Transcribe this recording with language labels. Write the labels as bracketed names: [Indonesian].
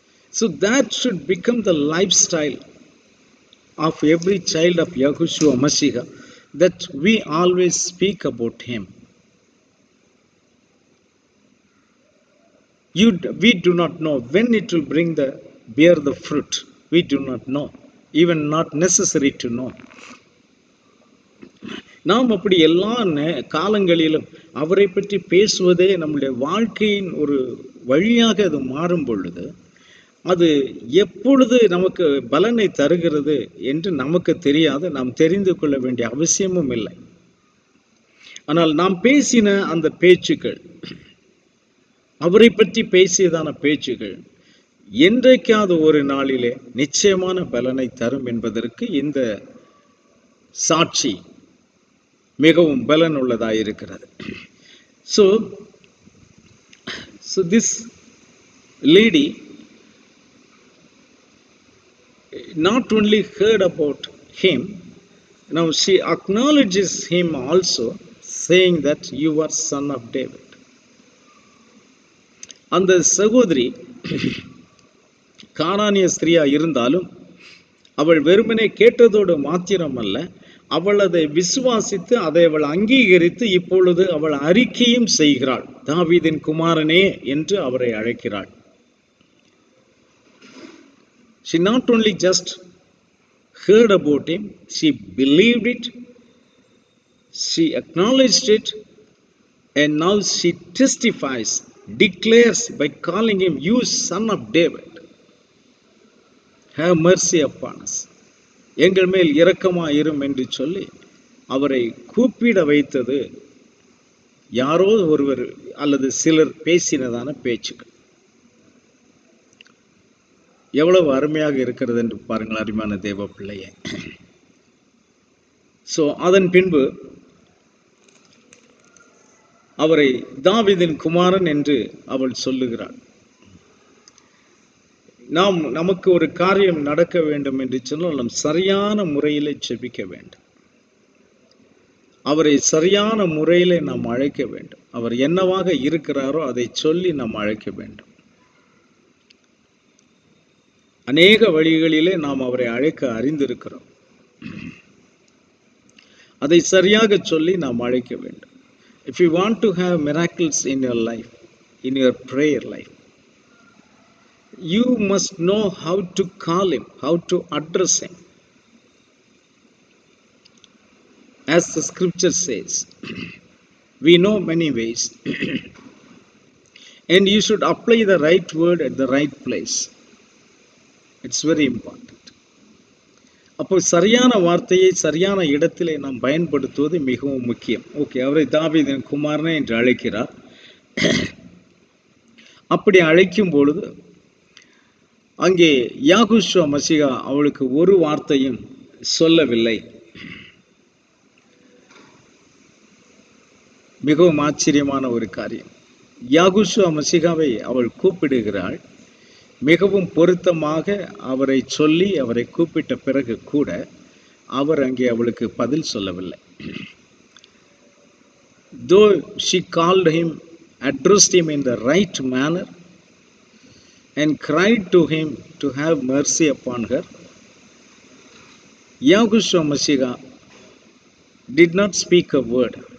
[English] So that should become the lifestyle of every child of Yahushua Mashiach, that we always speak about him. We do not know when it will bear the fruit. We do not know, even not necessary to know. [Tamil] நாம் அப்படி எல்லா காலங்களிலும் அவரை பற்றி பேசுவதே நம்முடைய வாழ்க்கையின் ஒரு வழியாக அது மாறும் பொழுது, அது எப்பொழுது நமக்கு பலனை தருகிறது என்று நமக்கு தெரியாது, நாம் தெரிந்து கொள்ள வேண்டிய அவசியமும் இல்லை. ஆனால் நாம் பேசின அந்த பேச்சுக்கள், அவரை பற்றி பேசியதான பேச்சுகள் என்றைக்காவது ஒரு நாளிலே நிச்சயமான பலனை தரும் என்பதற்கு இந்த சாட்சி மிகவும் பலனுள்ளதாயிருக்கிறது. [English] So this lady not only heard about him, now she acknowledges him also, saying that you are son of David. [Tamil] அந்த சகோதரி கானானிய ஸ்திரியா இருந்தாலும் அவள் வெறுமனே கேட்டதோடு மாத்திரமல்ல, அவள் அதை விசுவாசித்து அதை அவள் அங்கீகரித்து இப்பொழுது அவள் அறிக்கையும் செய்கிறாள். தாவீதின் குமாரனே என்று அவரை அழைக்கிறாள். [English] She not only just heard about him, she believed it, she acknowledged it, and now she testifies, declares by calling him, you son of David, have mercy upon us, [Tamil] எங்கள் மேல் இரக்கமாயிரும் என்று சொல்லி அவரை கூப்பிட வைத்தது யாரோ ஒருவர் அல்லது சிலர் பேசினதான பேச்சுக்கள். எவ்வளவு அருமையாக இருக்கிறது என்று பாருங்கள் அருமையான தேவ பிள்ளையே. ஸோ அதன் பின்பு அவரை தாவீதின் குமாரன் என்று அவள் சொல்லுகிறாள். நமக்கு ஒரு காரியம் நடக்க வேண்டும் என்று சொன்னால் நாம் சரியான முறையில் ஜெபிக்க வேண்டும். அவரை சரியான முறையில் நாம் அழைக்க வேண்டும். அவர் என்னவாக இருக்கிறாரோ அதை சொல்லி நாம் அழைக்க வேண்டும். அநேக வழிகளிலே நாம் அவரை அழைக்க அறிந்திருக்கிறோம். அதை சரியாக சொல்லி நாம் அழைக்க வேண்டும். [English] If you want to have miracles in your life, in your prayer life, you must know how to call him, how to address him. As the scripture says, we know many ways and you should apply the right word at the right place. It's very important. [Tamil] அப்போ சரியான வார்த்தையை சரியான இடத்திலே நாம் பயன்படுத்துவது மிகவும் முக்கியம். Okay, அவரை தாவீதின் குமாரனே என்று அழைக்கிறார். அப்படி அழைக்கும் பொழுது அங்கே யாகுஷுவா மசிகா அவளுக்கு ஒரு வார்த்தையும் சொல்லவில்லை. மிகவும் ஆச்சரியமான ஒரு காரியம். யாகுஷுவா மசிகாவை அவள் கூப்பிடுகிறாள். மிகவும் பொருத்தமாக அவரை சொல்லி அவரை கூப்பிட்ட பிறகு கூட அவர் அங்கே அவளுக்கு பதில் சொல்லவில்லை. [English] Though she called him, addressed him in the right manner and cried to him to have mercy upon her, Yahushua Mashiach did not speak a word.